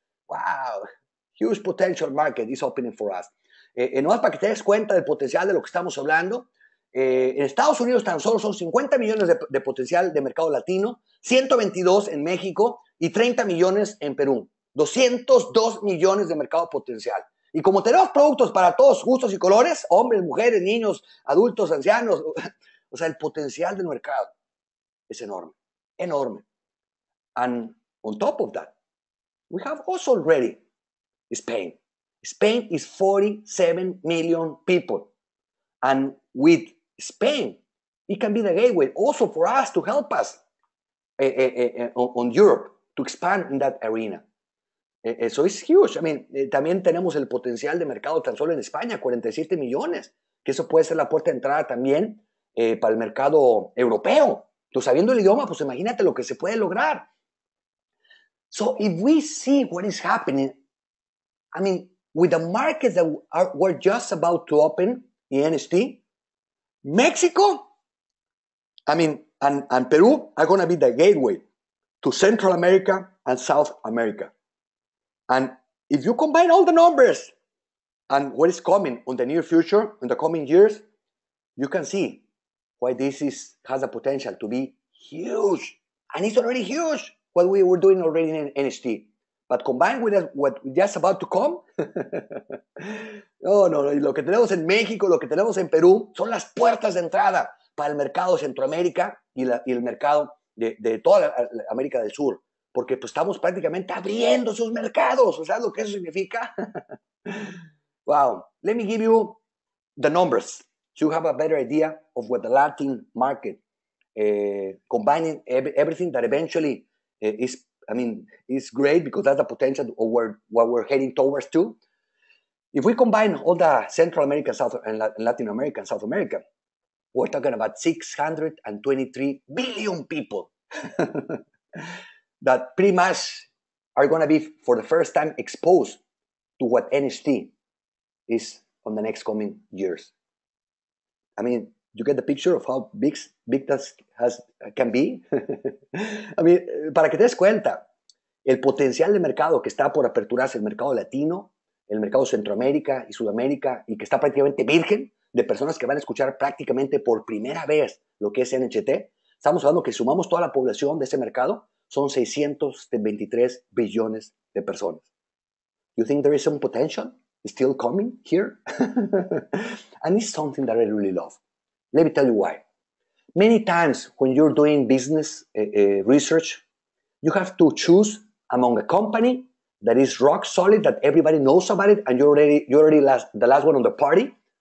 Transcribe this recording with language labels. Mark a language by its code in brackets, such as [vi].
[en] Wow, huge potential market is opening for us. [es] Nomás para que te des cuenta del potencial de lo que estamos hablando. En Estados Unidos tan solo son 50 millones de potencial de mercado latino, 122 en México y 30 millones en Perú. 202 millones de mercado potencial. Y como tenemos productos para todos gustos y colores, hombres, mujeres, niños, adultos, ancianos, o sea, el potencial del mercado [en] is [es] enorme, enorme. [en] And on top of that, we have also already Spain. Spain is 47 million people. And with Spain, it can be the gateway also for us to help us on Europe to expand in that arena. So it's huge. [es] I mean, también tenemos el potencial de mercado tan solo en España, 47 millones, que eso puede ser la puerta de entrada también para el mercado europeo. Tú sabiendo el idioma, pues imagínate lo que se puede lograr. [en] So if we see what is happening, I mean, with the markets that we're just about to open in NHT, Mexico, I mean, and Peru are going to be the gateway to Central America and South America. And if you combine all the numbers and what is coming in the near future, in the coming years, you can see why this has the potential to be huge. And it's already huge, what we were doing already in NHT. But combined with what just about to come, [es] no, lo que tenemos en México, lo que tenemos en Perú, son las puertas de entrada para el mercado de Centroamérica y el mercado de toda la América del Sur. Porque pues, estamos prácticamente abriendo sus mercados. ¿Sabes lo que eso significa? Wow. [en] Let me give you the numbers so you have a better idea of what the Latin market, combining everything that eventually is great because that's the potential of what we're heading towards to. If we combine all the Central America, and Latin America and South America, we're talking about 623 billion people that pretty much are going to be, for the first time, exposed to what NHT is on the next coming years. I mean, you get the picture of how big that can be. [es] I mean, para que te des cuenta, el potencial de mercado que está por aperturarse, el mercado latino, el mercado Centroamérica y Sudamérica, y que está prácticamente virgen de personas que van a escuchar prácticamente por primera vez lo que es NHT. Estamos hablando que sumamos toda la población de ese mercado, son 623 billones de personas. [en] You think there is some potential still coming here? And it's something that I really love. Let me tell you why. Many times when you're doing business research, you have to choose among a company that is rock solid, that everybody knows about it, and you're already the last one on the party.